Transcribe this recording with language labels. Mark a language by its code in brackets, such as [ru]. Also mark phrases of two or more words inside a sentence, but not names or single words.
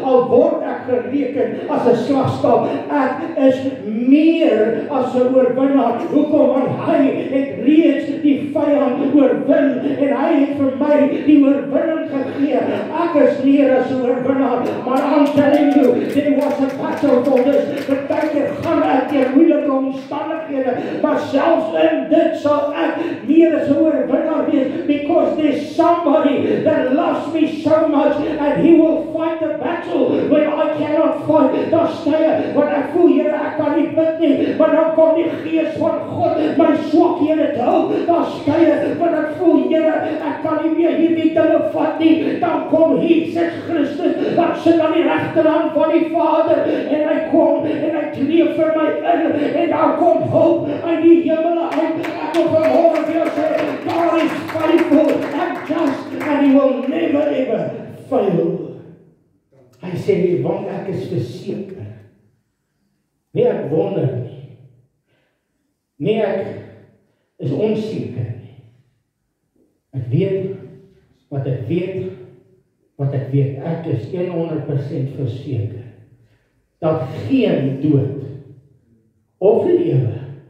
[af] Al word ek gereken as 'n slagstaaf, ek is meer as 'n oorwinnaar. Hoekom? Want hy het reeds die vyand oorwin, en hy het vir my die oorwinning gegee. Ek is meer as 'n oorwinnaar. Maar [en] I'm telling you, there was a battle for this. [af] Partykeer gaan ek deur moeilike omstandighede, maar selfs in dit sal ek meer as 'n oorwinnaar wees, [en] because there's somebody that loves me so much, and he will fight the battle when I cannot fight. [af] Dan stay, want ek voel, Here, ek kan nie bid nie, maar dan kom die Gees van God my swakhede te help. Dan stay, want ek voel, Here, ek kan nie meer hierdie dinge vat nie. Dan kom Jesus Christus, wat sit aan die regterhand van die Vader, en hy kom en hy tree vir my in, en daar kom hulp uit die hemele uit. Ek wil vanmôre vir jou sê, [en] God is faithful and just, and he will never ever fail. [af] Hy sê, want ek is verseker. Nee, ek wonder nie. Nee, ek is onseker nie. Ek weet wat ek weet, wat ek weet, ek is 100% verseker, dat geen dood, of lewe,